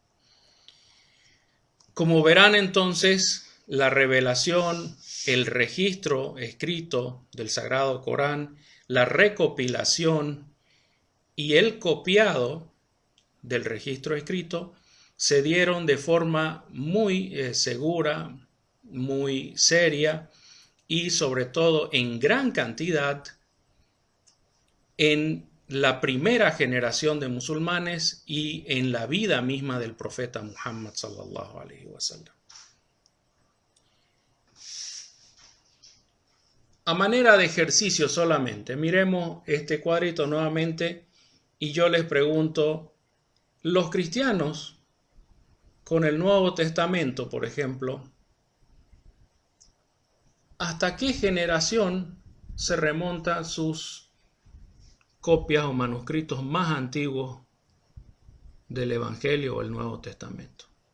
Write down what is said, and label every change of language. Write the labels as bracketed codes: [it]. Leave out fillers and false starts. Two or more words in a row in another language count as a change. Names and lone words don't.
[es] Como verán entonces, la revelación, el registro escrito del Sagrado Corán, la recopilación y el copiado del registro escrito se dieron de forma muy segura, muy seria y sobre todo en gran cantidad en la primera generación de musulmanes y en la vida misma del profeta Muhammad [ar] صلى الله عليه وسلم. [es] A manera de ejercicio solamente, miremos este cuadrito nuevamente y yo les pregunto, los cristianos con el Nuevo Testamento, por ejemplo, ¿hasta qué generación se remontan sus copias o manuscritos más antiguos del Evangelio o el Nuevo Testamento?